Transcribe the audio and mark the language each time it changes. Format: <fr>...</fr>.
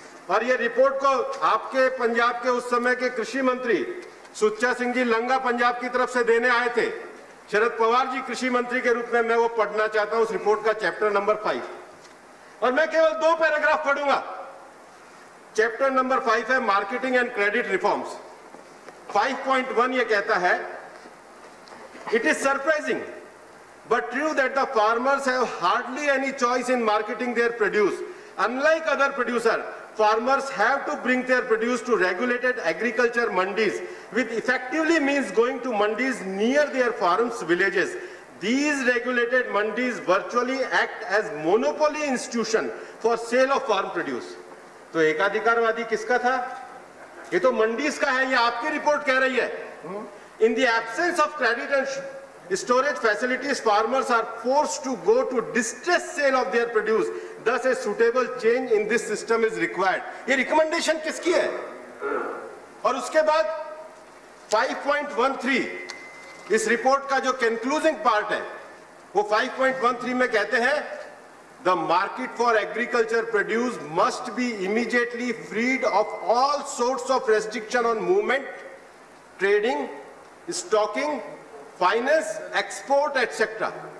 <hi>और ये रिपोर्ट को आपके पंजाब के उस समय के कृषि मंत्री सुच्चा सिंह जी लंगा पंजाब की तरफ से देने आए थे, शरद पवार जी कृषि मंत्री के रूप में। मैं वो पढ़ना चाहता हूं, उस रिपोर्ट का चैप्टर नंबर 5, और मैं केवल 2 पैराग्राफ पढ़ूंगा।</hi> <en>Chapter number 5 है marketing and credit reforms. 5.1</en> <hi>ये कहता है,</hi> <en>It is surprising but true that the farmers have hardly any choice in marketing their produce. Unlike other producers, farmers have to bring their produce to regulated agriculture mandis, which effectively means going to mandis near their farms, villages. These regulated mandis virtually act as monopoly institution for sale of farm produce.</en> <hi>तो एकाधिकारवादी किसका था? ये तो मंडीज का है, ये आपकी report कह रही है।</hi> <en>In the absence of credit and storage facilities, farmers are forced to go to distress sale of their produce. Thus, a suitable change in this system is required.</en> <hi>ये रिकमेंडेशन किसकी है? और उसके बाद 5.13 इस रिपोर्ट का जो कंक्लूजिंग पार्ट है, वो 5.13 में कहते हैं,</hi> <en>the market for agriculture produce must be immediately freed of all sorts of restriction on movement, trading, stocking, finance, export, etc.</en>